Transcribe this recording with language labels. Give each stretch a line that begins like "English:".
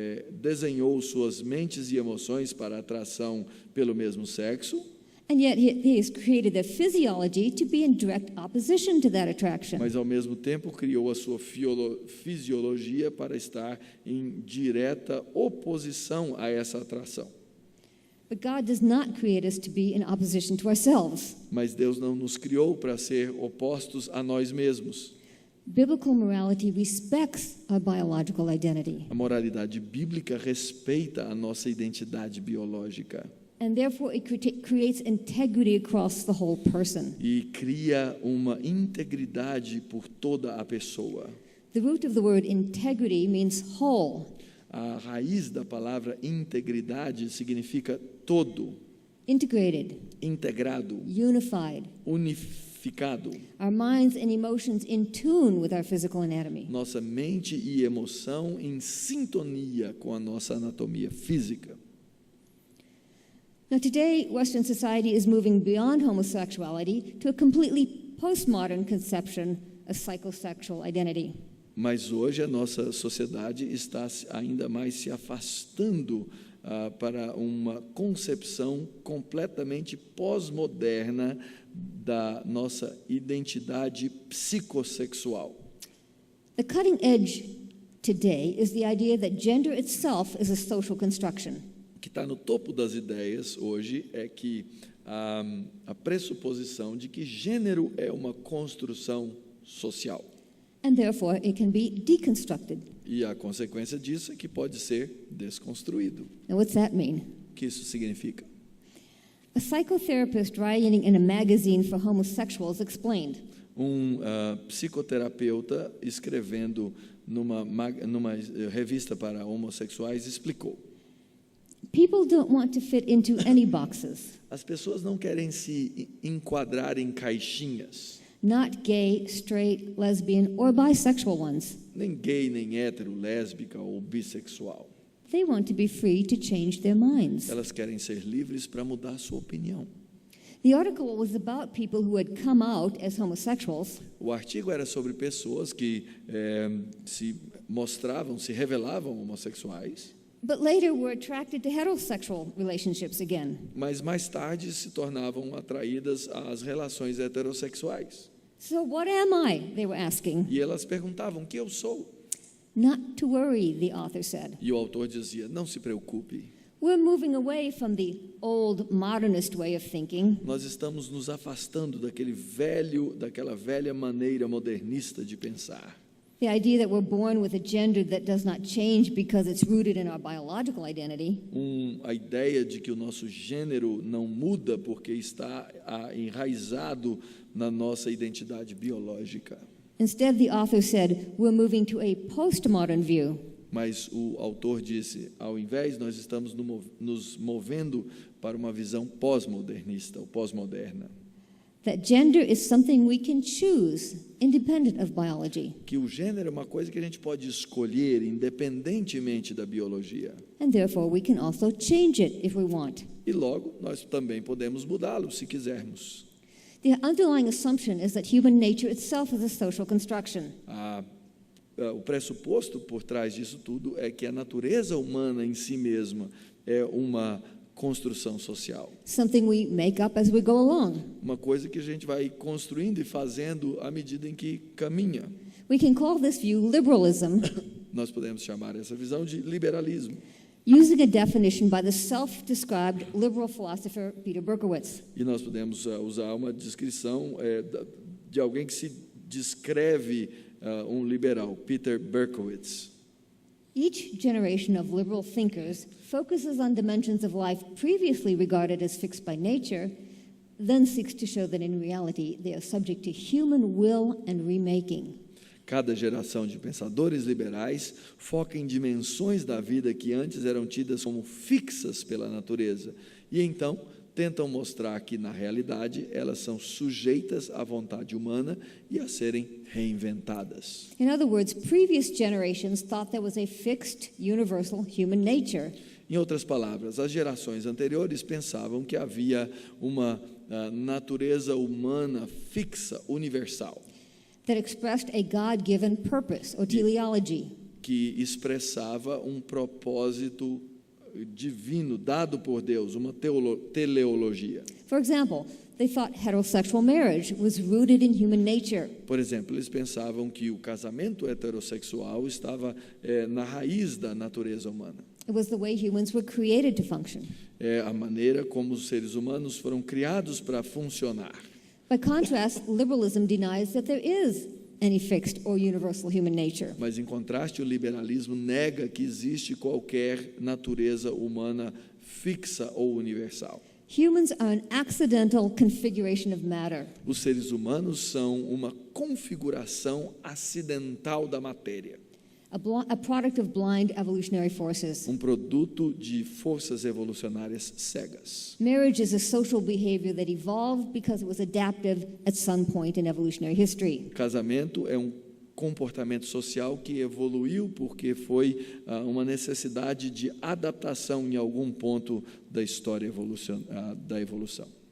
Portuguese: desenhou suas mentes e emoções para a atração pelo mesmo sexo,
English: and yet he has created their physiology to be in direct opposition to that attraction.
Portuguese: mas ao mesmo tempo criou a sua fisiologia para estar em direta oposição a essa atração.
English: But God does not create us to be in opposition to ourselves.
Portuguese: Mas Deus não nos criou para ser opostos a nós mesmos.
English: Biblical morality respects our biological identity,
Portuguese: A moralidade bíblica respeita a nossa identidade biológica
English: and therefore it creates integrity across the whole person.
Portuguese: e cria uma integridade por toda a pessoa.
English: The root of the word integrity means whole.
Portuguese: A raiz da palavra integridade significa todo,
English: Integrated,
Portuguese: integrado,
English: unified,
Portuguese: unificado.
English: our minds and emotions in tune with our physical anatomy.
Portuguese: Nossa mente e emoção em sintonia com a nossa anatomia física.
English: Now today, Western society is moving beyond homosexuality to a completely postmodern conception of psychosexual identity.
Portuguese: Mas hoje a nossa sociedade está ainda mais se afastando para uma concepção completamente pós-moderna da nossa identidade psicossexual.
English: The cutting edge today is the idea that gender itself is a social construction.
Portuguese: O que está no topo das ideias hoje é que a pressuposição de que gênero é uma construção social.
English: And therefore, it can be deconstructed.
Portuguese: E a consequência disso é que pode ser desconstruído.
English: Now, what's that mean?
Portuguese: O que isso significa?
English: A psychotherapist writing in a magazine for homosexuals explained,
Portuguese: Psicoterapeuta escrevendo numa revista para homossexuais explicou:
English: people don't want to fit into any boxes.
Portuguese: as pessoas não querem se enquadrar em caixinhas,
English: Not gay, straight, lesbian, or bisexual ones.
Portuguese: nem gay, nem hétero, lésbica ou bissexual.
English: They want to be free to change their minds.
Portuguese: Elas querem ser livres para mudar sua opinião.
English: The article was about people who had come out as homosexuals,
Portuguese: O artigo era sobre pessoas que se mostravam, se revelavam homossexuais,
English: but later were attracted to heterosexual relationships again.
Portuguese: mas mais tarde se tornavam atraídas às relações heterossexuais.
English: So what am I? They were asking.
Portuguese: E elas perguntavam: o que eu sou?
English: Not to worry, the author said.
Portuguese: E o autor dizia: não se preocupe,
English: We're moving away from the old modernist way of thinking,
Portuguese: nós estamos nos afastando daquela velha maneira modernista de pensar.
English: the idea that we're born with a gender that does not change because it's rooted in our biological identity.
Portuguese: A ideia de que o nosso gênero não muda porque está enraizado na nossa identidade biológica.
English: Instead, the author said, we're moving to a postmodern view.
Portuguese: Mas o autor disse: ao invés, nós estamos nos movendo para uma visão pós-modernista ou pós-moderna.
English: That gender is something we can choose, independent of biology.
Portuguese: Que o gênero é uma coisa que a gente pode escolher independentemente da biologia.
English: And therefore, we can also change it if we want.
Portuguese: E logo, nós também podemos mudá-lo se quisermos.
English: The underlying assumption is that human nature itself is a social construction.
Portuguese: O pressuposto por trás disso tudo é que a natureza humana em si mesma é uma construção social.
English: Something we make up as we go along.
Portuguese: Uma coisa que a gente vai construindo e fazendo à medida em que caminha.
English: We can call this view liberalism,
Portuguese: Nós podemos chamar essa visão de liberalismo.
English: using a definition by the self-described liberal philosopher Peter Berkowitz.
Portuguese: E nós podemos usar uma descrição de alguém que se descreve um liberal, Peter Berkowitz.
English: Each generation of liberal thinkers focuses on dimensions of life previously regarded as fixed by nature, then seeks to show that in reality they are subject to human will and remaking.
Portuguese: Cada geração de pensadores liberais foca em dimensões da vida que antes eram tidas como fixas pela natureza e então tentam mostrar que, na realidade, elas são sujeitas à vontade humana e a serem reinventadas.
English: In other words, previous generations thought there was a fixed, universal human nature.
Portuguese: Em outras palavras, as gerações anteriores pensavam que havia uma natureza humana fixa, universal,
English: That expressed a God-given purpose or teleology.
Portuguese: que expressava um propósito divino dado por Deus, uma teleologia.
English: For example, they thought heterosexual marriage was rooted in human nature.
Portuguese: Por exemplo, eles pensavam que o casamento heterossexual estava na raiz da natureza humana.
English: It was the way humans were created to function.
Portuguese: É a maneira como os seres humanos foram criados para funcionar.
English: By contrast, liberalism denies that there is any fixed or universal human nature.
Portuguese: Mas, em contraste, o liberalismo nega que existe qualquer natureza humana fixa ou universal.
English: Humans are an accidental configuration of matter.
Portuguese: Os seres humanos são uma configuração acidental da matéria,
English: A product of blind evolutionary forces.
Portuguese: um produto de forças evolucionárias cegas.
English: Marriage is a social behavior that evolved because it was adaptive at some point in evolutionary history.
Portuguese: Casamento é um comportamento social que evoluiu porque foi uma necessidade de adaptação em algum ponto da história da evolução.